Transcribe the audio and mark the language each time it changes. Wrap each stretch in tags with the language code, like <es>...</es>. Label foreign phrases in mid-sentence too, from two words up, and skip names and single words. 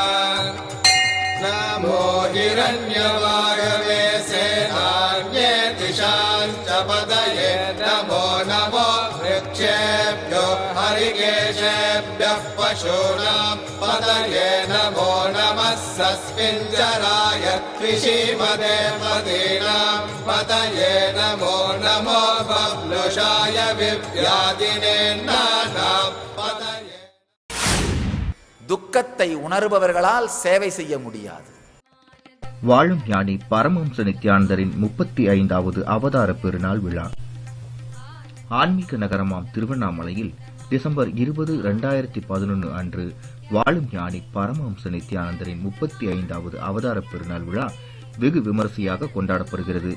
<sa>नमो हिरण्यवागवे सेनान्ये दिशाञ्च पदये नमो नमो वृक्षेभ्यो हरिकेशेभ्यः पशूनां पदये नमो नमः सस्मिञ्जराय कृषिमदे मदीनां पदये नमो नमो बब्लुषाय विव्याधिने नानां पदये</sa> <ta>துக்கத்தை உணர்பவர்களால் சேவை செய்ய முடியாது. வாழும் ஞானி பரமஹம்ச நித்யானந்தரின் 35வது அவதார பெருநாள் விழா ஆன்மீக நகரமாம் திருவண்ணாமலையில் டிசம்பர் 20, 2011 அன்று வாழும் ஞானி பரமஹம்ச நித்யானந்தரின் 35வது அவதார பெருநாள் விழா வெகு விமரிசையாக கொண்டாடப்படுகிறது.</ta>